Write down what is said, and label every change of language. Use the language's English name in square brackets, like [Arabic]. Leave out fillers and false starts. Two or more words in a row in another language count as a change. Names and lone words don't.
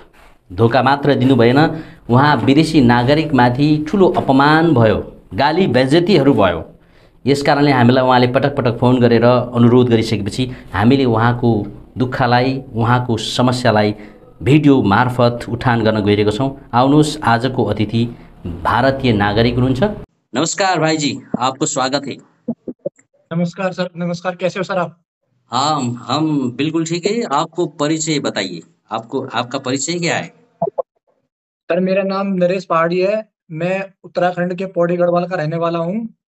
[Nepali] धोका मात्र दिनु भएन, उहाँ विदेशी नागरिकमाथि ठुलो अपमान भयो, गाली बेइज्जतीहरू भयो। यसकारणले हामीलाई उहाँले पटक पटक फोन गरेर अनुरोध गरिसकेपछि हामीले उहाँको दुःखलाई, उहाँको समस्यालाई भिडियो मार्फत उठान गर्न गइरहेका छौँ। आउनुहोस्, आजको अतिथि भारतीय नागरिक हुनुहुन्छ। [Hindi] नमस्कार भाई जी, आपको स्वागत है। नमस्कार सर। नमस्कार, कैसे हो सर आप? हाँ, हम बिल्कुल ठीक है। आपको परिचय बताइए, आपका परिचय क्या है? सर, मेरा नाम नरेश पहाड़ी है। मैं उत्तराखंड के पौड़ी गढ़वाल का रहने वाला हूँ।